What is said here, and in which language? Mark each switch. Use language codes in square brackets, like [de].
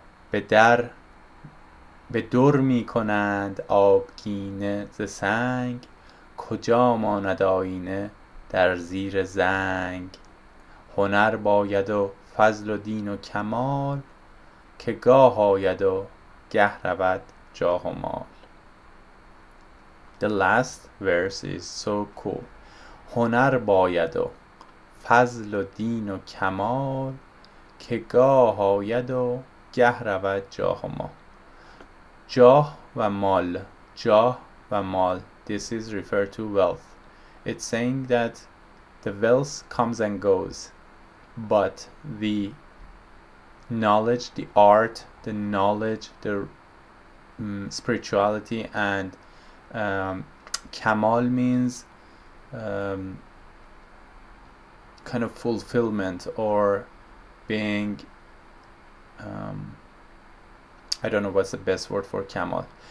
[fa] به در می کنند آبگینه ز سنگ، کجا ماند آیینه در زیر زنگ. هنر باید و فضل و دین و کمال، که گاه آید و گه رود جاه و مال. [en] The last verse is so cool. [fa] هنر باید و فضل و دین و کمال، که گاه آید و گه رود جاه و مال. جاه و مال. جاه و مال. [en] This is referred to wealth. It's saying that the wealth comes and goes, but the knowledge, the art, the knowledge, the spirituality, and kamal means kind of fulfillment, or being I don't know what's the best word for kamal.